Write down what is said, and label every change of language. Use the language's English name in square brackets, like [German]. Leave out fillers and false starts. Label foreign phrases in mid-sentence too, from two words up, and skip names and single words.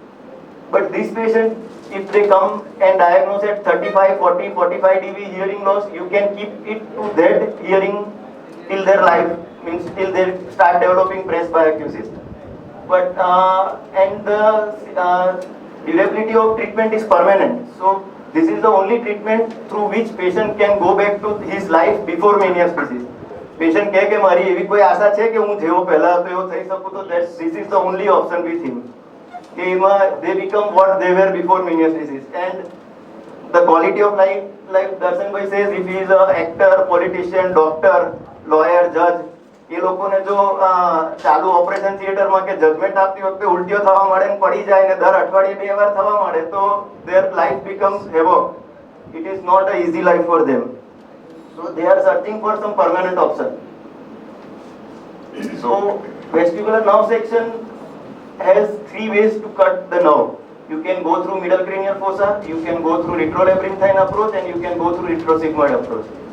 [English] But these patients, if they come and diagnose at 35, 40, 45 dB hearing loss, you can keep it to that hearing till their life, means till they start developing presbyacusis. But and the durability of treatment is permanent. So this is the only treatment through which patient can go back to his life before Meniere's disease. [Gujarati] Patient કહે કે મારી એવી કોઈ આશા છે કે હું જેવો પહેલા હતો એવો થઈ શકું, તો [English] this is the only option with him. They become what they were before Meniere's disease. And the quality of life, like Darshan Bhai says, if he is an actor, politician, doctor, lawyer, judge, [Gujarati] એ લોકોને જો ચાલુ [English] operation theatreમાં [Gujarati] કે જજમેન્ટ આપતી વખતે ઉલટીઓ થવા મળે ને પડી જાય ને દર અઠવાડિયે 2 વાર થવા મળે, તો [English] their life becomes havoc. It is not an easy life for them. So they are searching for some permanent option. So vestibular nerve section has 3 ways to cut the nerve. You can go through middle cranial fossa, you can go through retrolabyrinthine approach, and you can go through retrosigmoid approach.